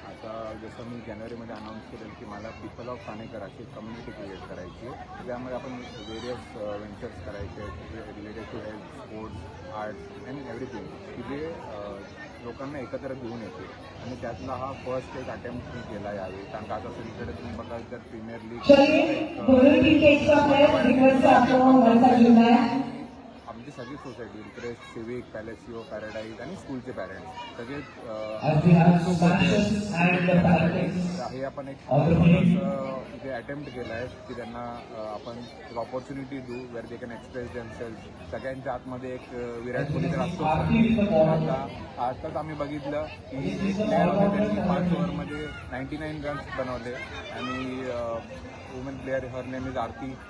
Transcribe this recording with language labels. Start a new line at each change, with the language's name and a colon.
Marathi: आता जसं मी जानेवारीमध्ये अनाऊन्स केलं की मला पीपल ऑफ ठाणेकर अशी कम्युनिटी क्रिएट करायची आहे. त्यामध्ये आपण वेरियस व्हेंचर्स करायचे
English: related to health, sports, arts and everything
Marathi: की जे लोकांना एकत्र घेऊन येते. आणि त्यातला हा फर्स्ट एक अटेम्प्ट मी केला यावेळी. कारण का आता सगळीकडे तुम्ही बघाल तर प्रीमियर लीग
Hindi: चलिए दोनों टीम के एक्स्ट्रा प्लेयर रिक्वेस्ट से आपको हमारे साथ जुड़ना है.
Marathi: आमची सगळी सोसायटी इंटरेस्ट, सिविक, पॅलेसिओ, पॅराडाईज आणि स्कूलचे पॅरेंट्स सगळे हे आपण एक छोटंसं इथे अटेम्प्ट केलं आहे की त्यांना आपण एक ऑपॉर्च्युनिटी देऊ
English: Where they can express themselves.
Marathi: सगळ्यांच्या आतमध्ये एक विराट कोहली तर असतो. आता आताच आम्ही बघितलं की एक प्लेअर होते त्यांनी 5 ओव्हरमध्ये 99 रन्स बनवले आणि women player
English: her name is
Marathi: Aarti.